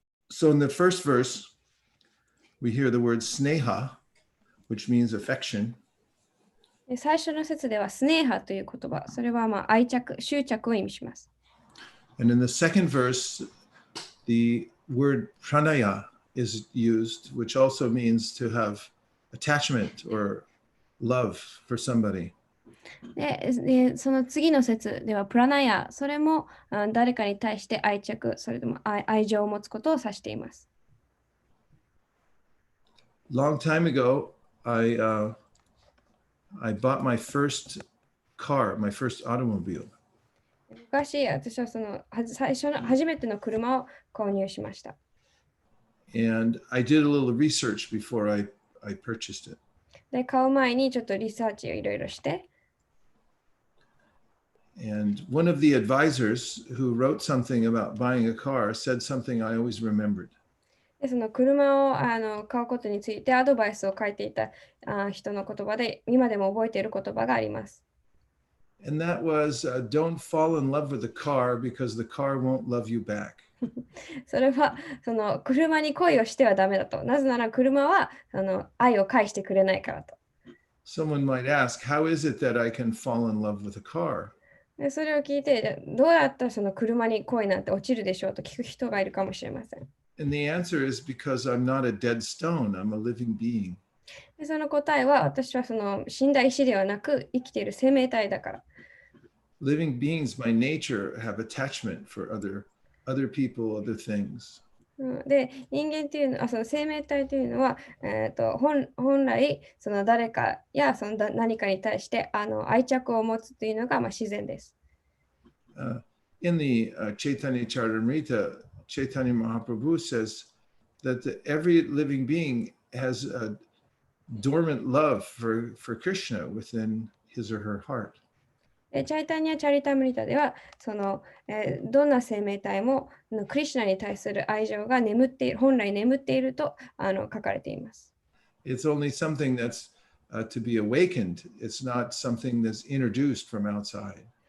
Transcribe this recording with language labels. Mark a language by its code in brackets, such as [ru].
[en] So in the first verse, we hear the word sneha, which means affection. [ja] 最初の説ではスネーハという言葉、それは愛着、執着を意味します。 [en] And in the second verse, the word pranaya is used, which also means to have attachment or love for somebody. [ja] で、その次の説ではプラナヤ、それも誰かに対して愛着、それとも愛情を持つことを指しています。 [en] Long time ago, I bought my first car, my first automobile. [ja] 昔、私は初めての車を購入しました。 [en] And I did a little research before I purchased it. [ja] で、買う前にちょっとリサーチをいろいろして、 [en] And one of the advisors who wrote something about buying a car said something I always remembered. [ja] でその車を買うことについてアドバイスを書いていた人の言葉で、今でも覚えている言葉があります。 [en] And that was don't fall in love with the car because the car won't love you back. [ja] それはその車に恋をしてはダメだと。なぜなら車は愛を返してくれないからと。 [en] Someone might ask, how is it that I can fall in love with a car? [ja] でそれを聞いて、どうやったらその車に恋なんて落ちるでしょうと聞く人がいるかもしれません。 [en] And the answer is because I'm not a dead stone, I'm a living being. [ja] でその答えは、私はその死んだ石ではなく生きている生命体だから。 [en] Living beings by nature have attachment for other people, other things. [ja] で、人間っていうのは、その生命体というのは、本来、その誰かやその何かに対して愛着を持つというのが自然です。 [en] In the Chaitanya Charitamrita, Chaitanya Mahaprabhu says that every living being has a dormant love for Krishna within his or her heart. [ja] チャイタニア・チャリタムリタでは、どんな生命体もクリシュナに対する愛情が本来眠っていると書かれています。 [en] It's only something that's to be awakened. It's not something that's introduced from outside.